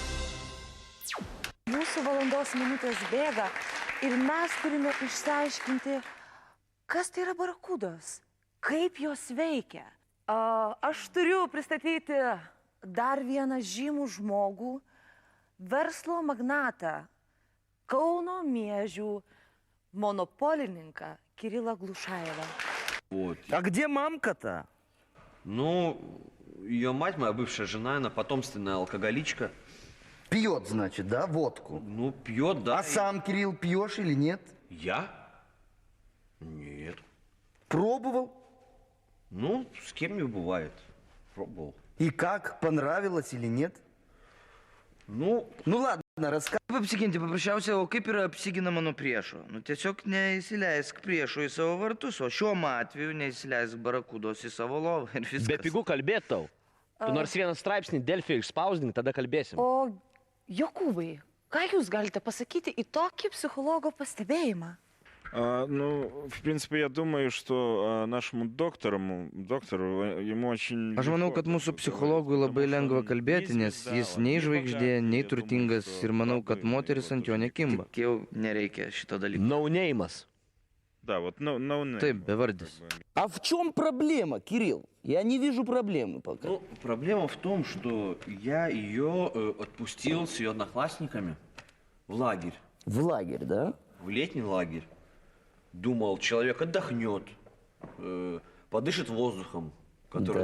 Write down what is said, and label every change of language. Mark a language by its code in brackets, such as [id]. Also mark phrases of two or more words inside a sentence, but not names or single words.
[lt] Mūsų valandos minutės bėga ir mes turime išsiaiškinti, kas tai yra barakudos, kaip jos veikia. Aš turiu pristatyti dar vieną žymų žmogų, verslo magnatą, Kauno Miežių monopolininką Kirilą Glušаева. [ru] Вот. А где мамка-то? Ну, ее мать, моя бывшая жена, она потомственная алкоголичка. Пьет, значит, да, водку? Ну, пьет, да. А сам, Кирилл, пьешь или нет? Я? Нет. Пробовал? Ну, с кем не бывает. Пробовал. И как? Понравилось или нет? Ну, Ну ладно, рассказывай. [lt] Apsiginti paprasčiausiai, o kaip yra apsiginama nuo priešo? Nu, tiesiog neįsileisk priešo į savo vartus, o šiuo atveju neįsileisk barakudos į savo lovą ir viskas. Be pigų kalbėt tau. Tu nors vieną straipsnį Delfį išspausdink, tada kalbėsim. O Jokūbai, ką jūs galite pasakyti į tokį psichologo pastebėjimą? [ru] Ну, в принципе, я думаю, что нашему доктору, ему очень... [lt] Aš manau, kad mūsų psichologui labai lengva kalbėti, nes jis nei žvaigždė, nei turtingas ir manau, kad moteris ant jo nekimba. Tik jau nereikia šito dalyko. Naunėjimas. [ru] Да, вот, no [lt] Taip, bevardis. [ru] А в чем проблема, Кирилл? Я не вижу проблемы пока. ну, проблема в том, что я ее отпустил с ее одноклассниками в лагерь, В лагерь, да? в летний лагерь. Думал, человек отдохнет, подышит воздухом, который